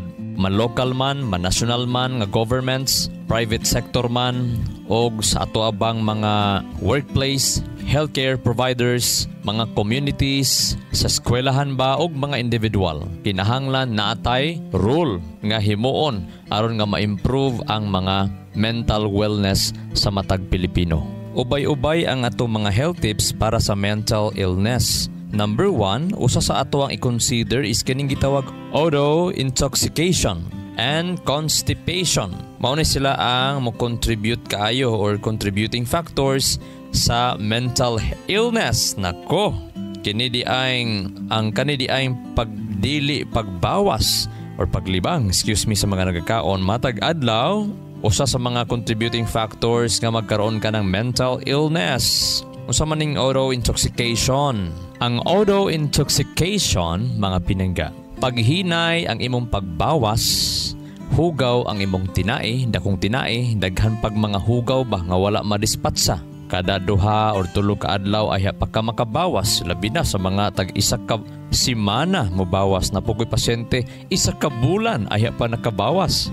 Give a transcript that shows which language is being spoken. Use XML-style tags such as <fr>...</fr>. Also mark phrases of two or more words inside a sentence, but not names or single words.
<ceb>Man local man, man national man, nga governments,</ceb> <en>private sector</en> <ceb>man, o sa ato abang mga workplace,</ceb> <en>healthcare providers,</en> <ceb>mga communities, sa eskwelahan ba, o mga individual. Kinahanglan naatay rule nga himuon aron nga ma-improve ang mga</ceb> <en>mental wellness</en> <ceb>sa matag Pilipino. Ubay-ubay ang atong mga</ceb> <en>health tips</en> <ceb>para sa</ceb> <en>mental illness.</en> <ceb>Number 1, usa sa ato ang i-consider is kining gitawag</ceb> <en>auto-intoxication and constipation.</en> <ceb>Mao ni sila ang mo-contribute kaayo or</ceb> <en>contributing factors</en> <ceb>sa</ceb> <en>mental illness.</en> <ceb>Nako, kini di ay pagbawas or paglibang, sa mga nagkakaon matag adlaw, usa sa mga</ceb> <en>contributing factors</en> <ceb>nga</ceb> <tl>magkaroon ka ng</tl> <en>mental illness.</en> <ceb>Usa man ning auto-intoxication. Ang auto-intoxication, mga pinangga, paghinay ang imong pagbawas, hugaw ang imong tinai, dakong tinai, daghan pag mga hugaw ba nga wala madispatsa. Kada 2 or 3 ka adlaw ay pa ka makabawas, labi na sa mga tag-isa ka simana mobawas na pugoy pasyente, 1 ka bulan ay pa nakabawas.</ceb>